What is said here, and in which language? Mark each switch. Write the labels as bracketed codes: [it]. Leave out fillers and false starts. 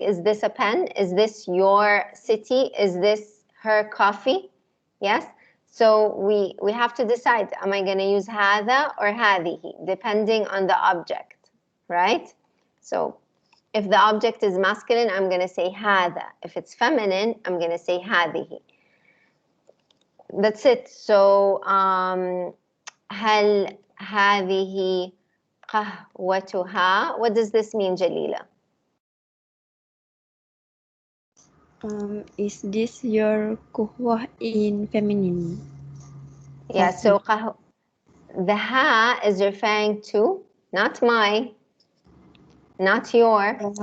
[en] Is this a pen? Is this your city? Is this her coffee? Yes? So we have to decide, am I going to use هذا or هذه, depending on the object, right? So if the object is masculine, I'm going to say هذا. If it's feminine, I'm going to say هذه. That's it. So [ar] هل هذه قهوتها? [en] What does this mean, Jalila? Is this your kuhwah in feminine? Yeah, so the ha is referring to not my, not your.